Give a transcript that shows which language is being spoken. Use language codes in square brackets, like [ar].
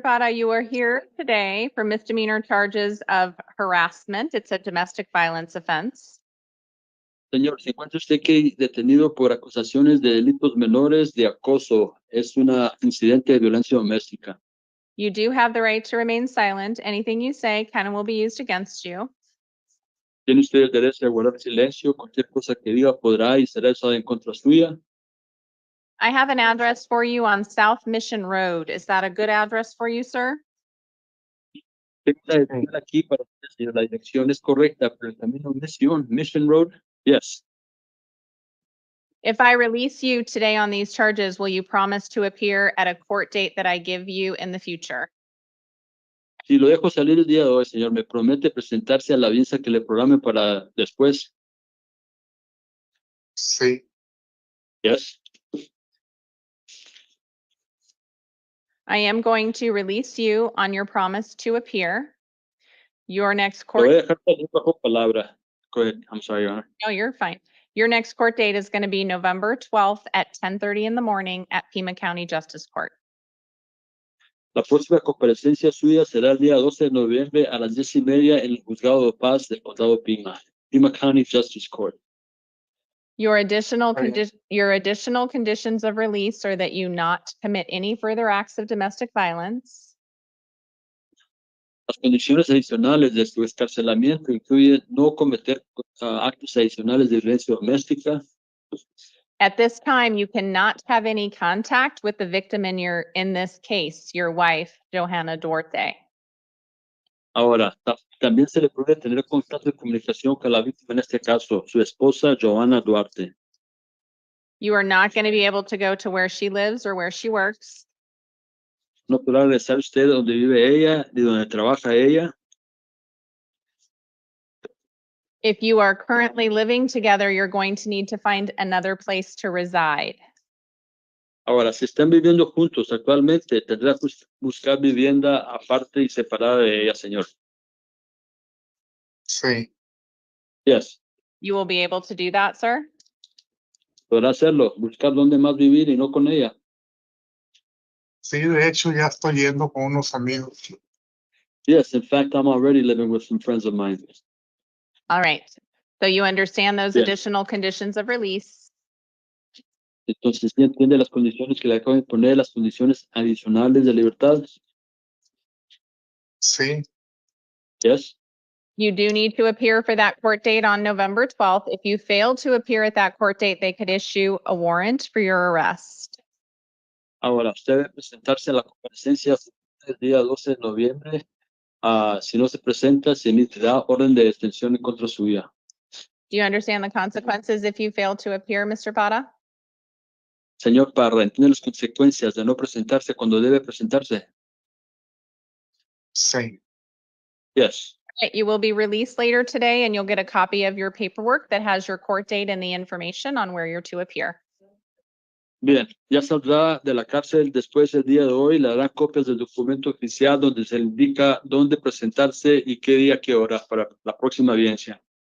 [en] Fada, you are here today for misdemeanor charges of harassment. It's a domestic violence offense. [es] Señor, se encuentra usted que detenido por acusaciones de delitos menores de acoso. Es un incidente de violencia doméstica. [en] You do have the right to remain silent. Anything you say can and will be used against you. [es] Tiene usted el derecho a guardar silencio. Cualquier cosa que diga podrá y será usada en contra suya. [en] I have an address for you on South Mission Road. Is that a good address for you, sir? [es] Tengo una dirección aquí para usted, señor. La dirección es correcta, pero el camino Mission Road. [en] Yes. If I release you today on these charges, will you promise to appear at a court date that I give you in the future? [es] Si lo dejo salir el día de hoy, señor, ¿me promete presentarse a la audiencia que le programe para después? Sí. [en] Yes. I am going to release you on your promise to appear. Your next [es] Lo voy [en] court, [es] a dejar salir bajo palabra. [en] Go ahead. I'm sorry, Your Honor. no, you're fine. Your next court date is going to be November 12th at 10:30 in the morning at Pima County Justice Court. [es] La próxima comparecencia suya será el día 12 de noviembre a las 10:30 en el Juzgado de Paz del Condado Pima, Pima County Justice Court. [en] Your additional Okay. conditions of release are that you not commit any further acts of domestic violence. [es] Las condiciones adicionales de su escarcelamiento incluyen no cometer actos adicionales de violencia doméstica. [en] At this time, you cannot have any contact with the victim in this case, your wife, Johanna Duarte. [es] Ahora, también se le puede tener contacto y comunicación con la víctima en este caso, su esposa, Johanna Duarte. [en] You are not going to be able to go to where she lives or where she works. [es] No podrá regresar usted donde vive ella, ni donde trabaja ella. [en] If you are currently living together, you're going to need to find another place to reside. [es] Ahora, si están viviendo juntos actualmente, tendrá que buscar vivienda aparte y separada de ella, señor. Sí. [en] Yes. You will be able to do that, sir? [es] Podrá hacerlo, buscar dónde más vivir y no con ella. Sí, de hecho ya estoy yendo con unos amigos. [en] Yes, in fact, I'm already living with some friends of mine. All right. So you understand those [es] Bien. [en] additional conditions of release. [es] Entonces, ¿sí entiende las condiciones que le acabo de poner, las condiciones adicionales de libertad? Sí. [en] Yes. You do need to appear for that court date on November 12th. If you fail to appear at that court date, they could issue a warrant for your arrest. [es] Ahora, usted debe presentarse a la comparecencia el día 12 de noviembre. Si no se presenta, se emitirá orden de detención en contra suya. [en] Do you understand the consequences if you fail to appear, Mr. Parra? [es] Señor Parra, ¿entiende las consecuencias de no presentarse cuando debe presentarse? Sí. [en] Yes. You will be released later today and you'll get a copy of your paperwork that has your court date and the information on where you're to appear. [es] Bien, ya saldrá de la cárcel después del día de hoy. Le darán copias del documento oficial donde se le indica dónde presentarse y qué día, qué hora para la próxima audiencia.